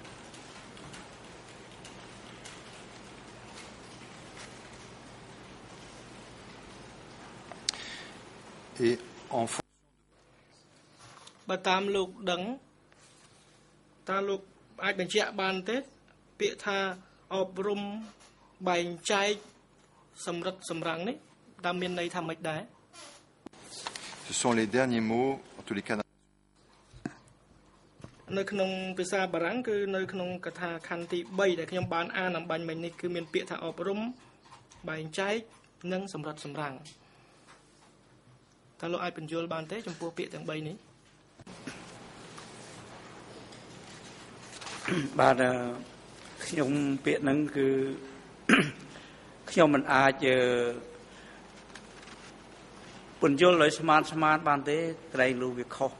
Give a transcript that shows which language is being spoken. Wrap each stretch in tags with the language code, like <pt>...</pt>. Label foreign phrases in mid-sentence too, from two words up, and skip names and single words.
<fr>Et en</fr> <km>បើតាមលោកដឹងតើលោកអាចបញ្ជាក់បានទេពាក្យថាអប់រំបែងចែកសម្រិតសម្រាំងនេះតើមានន័យថាម៉េចដែរ</km> <fr>Ce sont les derniers mots, en tous les cas.</fr> <km>នៅក្នុងភាសាបារាំងគឺនៅក្នុងកថាខណ្ឌទី3ដែលខ្ញុំបានអានអំបញ្ញមិញនេះគឺមានពាក្យថាអប់រំបែងចែកនិងសម្រិតសម្រាំងតើលោកអាចបញ្យល់បានទេចំពោះពាក្យទាំង3នេះ បាទខ្ញុំពាក្យហ្នឹងគឺខ្ញុំមិនអាចពន្យល់ឲ្យស្មានបានទេក្រែងលោកវាខុស</km>